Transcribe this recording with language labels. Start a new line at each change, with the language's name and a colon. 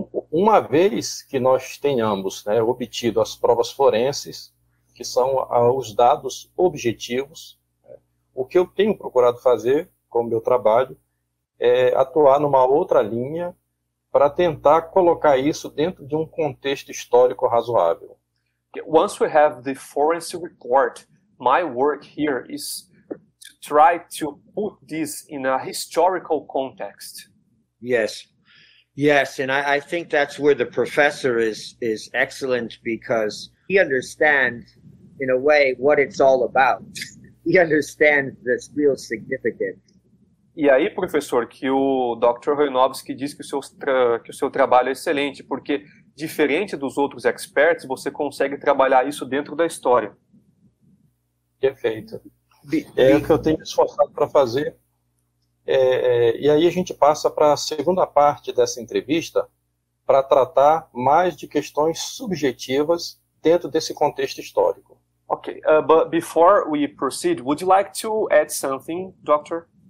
Portuguese: Uma vez que nós tenhamos obtido as provas forenses, que são os dados objetivos, o que eu tenho procurado fazer com o meu trabalho é atuar numa outra linha para tentar colocar isso dentro de um contexto histórico razoável.
English: Once we have the forensic report, my work here is to try to put this in a historical context. Yes, and I think that's where the professor is excellent, because he understands, in a way, what it's all about. He understands the real significance.
Portuguese: E aí, professor, que o Dr. Chojnowski diz que o seu trabalho é excelente, porque, diferente dos outros experts, você consegue trabalhar isso dentro da história. Perfeito. É o que eu tenho esforçado para fazer. E aí a gente passa para a segunda parte dessa entrevista, para tratar mais de questões subjetivas dentro desse contexto histórico.
English: Okay, but before we proceed, would you like to add something, Doctor?